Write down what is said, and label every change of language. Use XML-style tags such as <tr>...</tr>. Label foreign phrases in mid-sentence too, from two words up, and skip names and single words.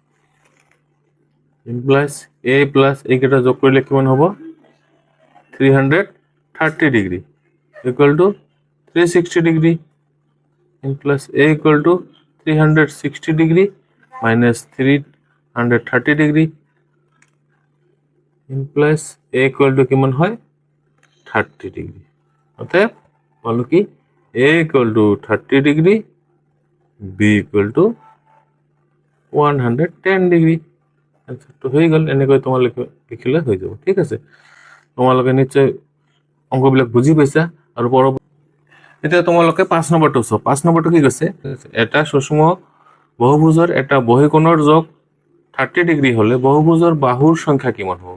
<en>plus A plus</en> <as>এইকেইটা যোগ কৰিলে কিমান হ'ব</as> <en>330 degree equal to 360 degree plus A equal to 360 degree minus 330 degree plus A equal to</en> <as>কিমান হয় 30 ডিগ্ৰী। অতএব বলো কি</as> <en>A equal to 30 degree, B equal to 110 degree.</en> <bn>আনসারটো হয়ে গেল,</bn> <as>এনেকৈ তোমালোকে লিখিলে হৈ যাব, ঠিক আছে? তোমালোকে নিশ্চয় অংকবিলাক বুজি পাইছা। আৰু এতিয়া তোমালোকে 5 নম্বৰটো চাও। 5 নম্বৰটো কি কৈছে, এটা সুষম বহুভুজৰ এটা বহিকোণৰ যোগ 30 ডিগ্ৰী হলে বহুভুজৰ বাহুৰ সংখ্যা কিমান হ'ব?</as>